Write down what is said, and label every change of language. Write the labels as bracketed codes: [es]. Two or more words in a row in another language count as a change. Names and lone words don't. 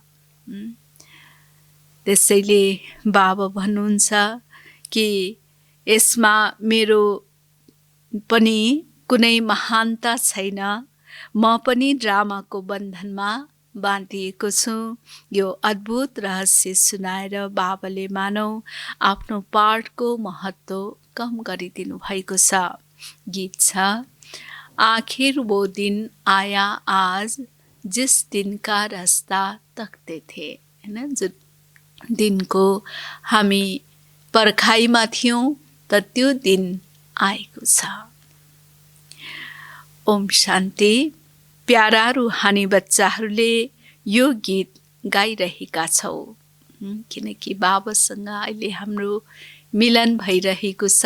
[ne] त्यसैले बाबा भन्नुहुन्छ कि यसमा मेरो पनि कुनै महानता छैन। म पनि ड्रामाको बन्धनमा बाँधिएको छु। यो अद्भुत रहस्य सुनाएर बाबाले मानौ आफ्नो पार्टको महत्त्व कम गरिदिनु भएको छ। गीत छ, [hi] आखिर वो दिन आया आज जिस दिन का रास्ता तक्ते थे, [ne] हैन? जो दिनको हामी पर्खाइमा थियौँ त त्यो दिन आएको छ। ओम शान्ति। प्यारा रुहानी बच्चाहरूले यो गीत गाइरहेका छौ किनकि बाबासँग अहिले हाम्रो मिलन भइरहेको छ।